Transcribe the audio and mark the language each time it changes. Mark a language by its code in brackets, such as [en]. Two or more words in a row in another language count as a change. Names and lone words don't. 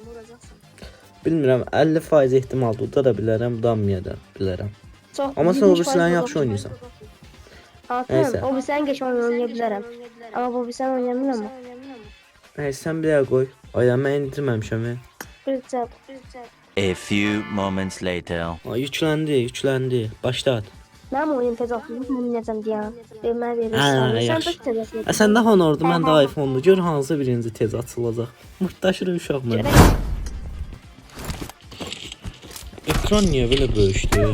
[az] Bilmirəm, 50% ehtimal uda da bilərəm, udanmaya da bilərəm. Çox. Amma sən o birisindən yaxşı oynayırsan. Neyse. Atım. O birisindən geç oynaya bilərəm. Amma bu birisindən oynayamıram. Nəysə, sən bir dəqiqə qoy. Ay, mən indirməmişəm. Qırıcaq. [en] A few moments later. [az] Ay, yükləndi. Başlat. Mənim oyun tez atılır. Mən necəm deyəm. Mən Hə, verirsən. Sən yaxşı. də tez atılır. Sən də Honor'du, mən də iPhone-du. Gör hansı birinci tez açılacaq. Mırtdaşırıq uşaq mən. Ekran niyə belə böyükdür?